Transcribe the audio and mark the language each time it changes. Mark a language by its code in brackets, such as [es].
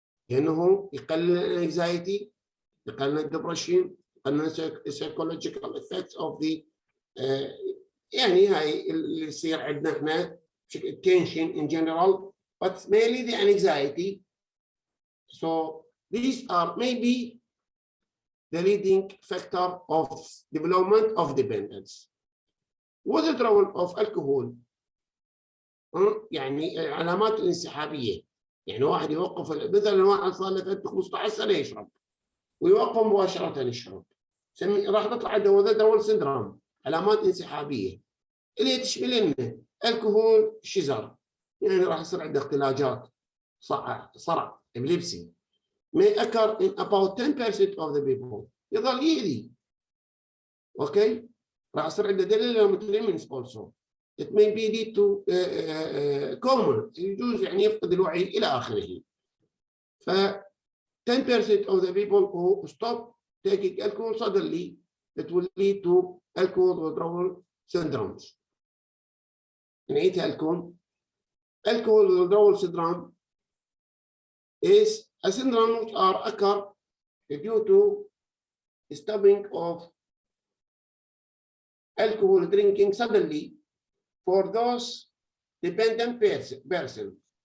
[ar] لأنه يقلل الانكزايتي يقلل الدبرشن يقلل [en] psychological effects of the [ar] يعني هاي اللي يصير عندنا احنا [en] tension in general but mainly the anxiety. So these are maybe the leading factor of development of dependence. withdrawal of alcohol [ar] يعني علامات الانسحابية يعني واحد يوقف مثلا واحد صار له 15 سنة يشرب ويوقف مباشرة يشرب راح تطلع عنده [en] withdrawal syndrome [ar] علامات انسحابية اللي تشمل لنا الكحول شزر يعني راح يصير عنده اختلاجات صرع ابليبسي [en] may occur in about 10% of the people [ar] يظل يأذي اوكي راح يصير عنده [en] delirium also it may be lead to coma [ar] يجوز يعني يفقد الوعي الى اخره. [en] ف 10% of the people who stop taking alcohol suddenly it will lead to alcohol withdrawal syndromes. [ar] نعيدها لكم. [en] Alcohol withdrawal syndrome is a syndrome which are occur due to stopping of alcohol drinking suddenly for those dependent person.